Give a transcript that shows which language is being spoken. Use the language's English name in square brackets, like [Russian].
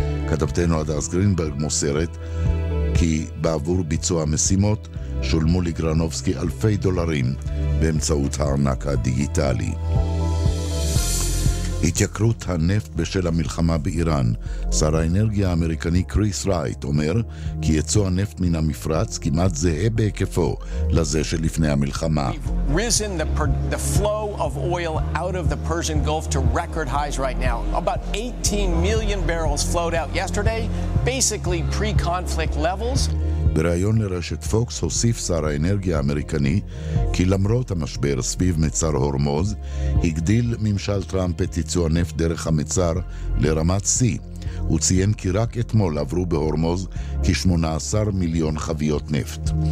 [Hebrew] כתבתנו הדס גרינברג מוסרת כי בעבור ביצוע המשימות שולמו לגרנובסקי אלפי דולרים באמצעות הארנק הדיגיטלי. התייקרות הנפט בשל המלחמה באיראן. שר האנרגיה האמריקני קריס רייט אומר כי יצוא הנפט מן המפרץ כמעט זהה בהיקפו לזה שלפני המלחמה. [English] We've risen the flow of oil out of the Persian Gulf to record highs right now. About 18 million barrels flowed out yesterday, basically pre-conflict levels. [Hebrew] בריאיון לרשת פוקס הוסיף שר האנרגיה האמריקני כי למרות המשבר סביב מצר הורמוז, הגדיל ממשל טראמפ את ייצוא הנפט דרך המצר לרמת C. הוא ציין כי רק אתמול עברו בהורמוז כ-18 מיליון חביות נפט.